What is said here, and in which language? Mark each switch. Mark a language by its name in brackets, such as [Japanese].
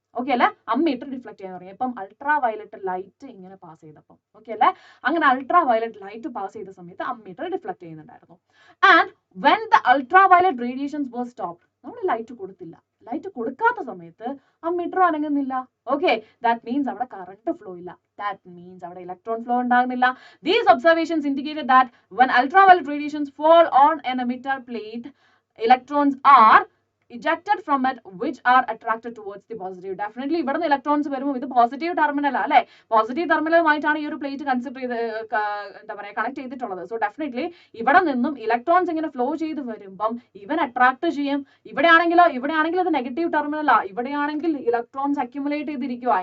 [Malayalam] Okay അല്ലെ, ammeter deflect ചെയ്യാൻ തുടങ്ങി. ഇപ്പം അൾട്രാ വയലറ്റ് ലൈറ്റ് ഇങ്ങനെ പാസ് ചെയ്തപ്പം, ഓക്കെ അല്ലെ, അങ്ങനെ അൾട്രാ വയലറ്റ് ലൈറ്റ് പാസ് ചെയ്ത സമയത്ത് അമ്മീറ്റർ ഡിഫ്ലക്ട് ചെയ്യുന്നുണ്ടായിരുന്നു. [English] and when the ultraviolet radiations were stopped, [Malayalam] നമ്മൾ ലൈറ്റ് കൊടുത്തില്ല. ലൈറ്റ് കൊടുക്കാത്ത സമയത്ത് അമ്മീറ്റർ അനങ്ങുന്നില്ല. ഓക്കെ, ദാറ്റ് മീൻസ് അവിടെ കറണ്ട് ഫ്ലോ ഇല്ല. ദാറ്റ് മീൻസ് അവിടെ ഇലക്ട്രോൺ ഫ്ലോ ഉണ്ടാകുന്നില്ല. [English] These observations indicated that when ultraviolet radiations fall on an emitter plate, electrons are ejected from it which are attracted towards the positive. [Malayalam] Definitely ഇവിടെ നിന്ന് electrons വരുമ്പോൾ ഇത് positive terminal അല്ലെ, positive ടെർമിനലുമായിട്ടാണ് ഈ ഒരു plate consider ചെയ്ത് എന്താ പറയാ കണക്ട് ചെയ്തിട്ടുള്ളത്. സോ ഡെഫിനറ്റ്ലി ഇവിടെ നിന്നും ഇലക്ട്രോൺസ് ഇങ്ങനെ ഫ്ലോ ചെയ്ത് വരുമ്പം ഇവൻ അട്രാക്ട് ചെയ്യും. ഇവിടെയാണെങ്കിലോ, ഇത് നെഗറ്റീവ് ടെർമിനലാ, ഇവിടെയാണെങ്കിൽ ഇലക്ട്രോൺസ് അക്യുമുലേറ്റ് ചെയ്തിരിക്കുക.